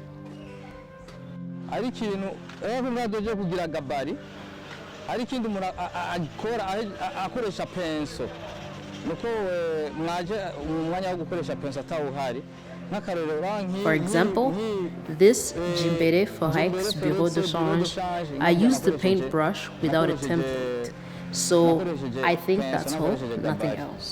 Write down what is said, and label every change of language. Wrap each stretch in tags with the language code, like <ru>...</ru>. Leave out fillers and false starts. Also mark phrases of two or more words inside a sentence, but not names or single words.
<rn>Ari ikintu mwadoje kugira gabari, ari ikindi umuntu akora akoresha penso. Nuko mwaje umwanya wo gukoresha penso atawuhari.</rn> <en>For example, this Jimbere for Hikes Bureau de Change, I used the paintbrush without a template. So I think that's all, nothing else.</en>